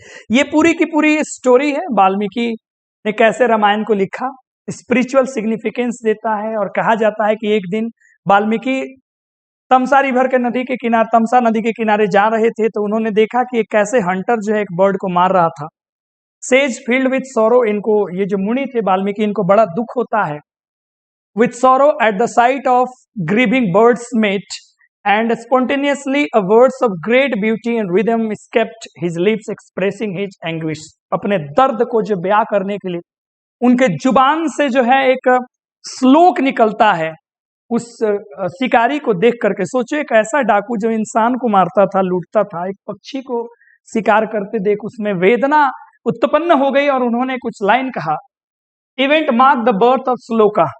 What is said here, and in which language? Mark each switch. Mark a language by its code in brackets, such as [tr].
[hi] ये पूरी की पूरी स्टोरी है, वाल्मीकि ने कैसे रामायण को लिखा, स्पिरिचुअल सिग्निफिकेंस देता है। और कहा जाता है कि एक दिन वाल्मीकि तमसा नदी के किनारे जा रहे थे, तो उन्होंने देखा कि एक कैसे हंटर जो है एक बर्ड को मार रहा था। [en] sage filled with sorrow, [hi] इनको ये जो मुनि थे वाल्मीकि, इनको बड़ा दुख होता है। [en] With sorrow at the sight of grieving bird's mate, and spontaneously a words of great beauty and rhythm escaped his lips, expressing his anguish. [hi] अपने दर्द को जो बयां करने के लिए उनके जुबान से जो है एक श्लोक निकलता है, उस शिकारी को देख करके। सोचो, एक ऐसा डाकू जो इंसान को मारता था, लूटता था, एक पक्षी को शिकार करते देख उसमें वेदना उत्पन्न हो गई और उन्होंने कुछ लाइन कहा, [en] Event mark the birth of shloka.